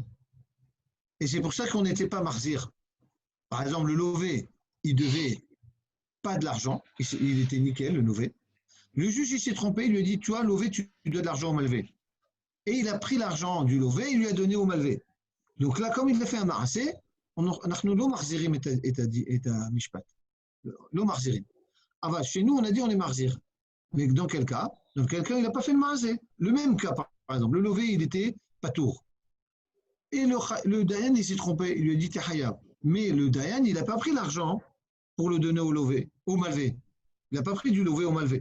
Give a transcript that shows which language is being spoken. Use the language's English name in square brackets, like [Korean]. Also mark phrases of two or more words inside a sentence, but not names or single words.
[French] Et c'est pour ça qu'on n'était pas marzir. Par exemple, le lové, il devait pas de l'argent, il était nickel, le lové. Le juge, il s'est trompé, il lui a dit, tu vois, lové, tu dois de l'argent au malvé. Et il a pris l'argent du lové et il lui a donné au malvé. Donc là, comme il a fait un [Hebrew] מעשה, אנחנו לא מחזירים את המשפט. לא מחזירים. אבל [French] chez nous, on a dit on est מחזיר. Mais dans quel cas? Dans quel cas, il n'a pas fait le מעשה. Le même cas, par exemple, le lové, il était patour. Et le Dayan, il s'est trompé, il lui a dit t'es hayab. Mais le Dayan, il n'a pas pris l'argent pour le donner au lové, au malvé. Il n'a pas pris du lové au malvé.